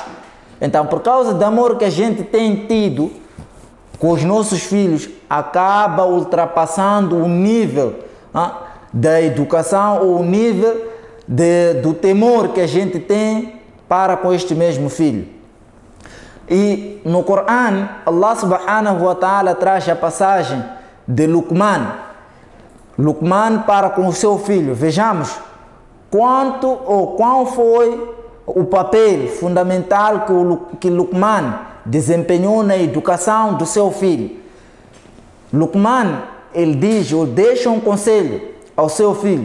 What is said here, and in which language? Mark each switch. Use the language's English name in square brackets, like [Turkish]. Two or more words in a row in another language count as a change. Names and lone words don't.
[Portuguese] Então, por causa do amor que a gente tem tido com os nossos filhos, acaba ultrapassando o nível da educação ou o nível do temor que a gente tem para com este mesmo filho. E no Corão, [Arabic] الله سبحانه وتعالى [Portuguese] traz a passagem de Luqman para com o seu filho. Vejamos qual foi o papel fundamental que Luqman desempenhou na educação do seu filho. Luqman, ele diz ou deixa um conselho ao seu filho.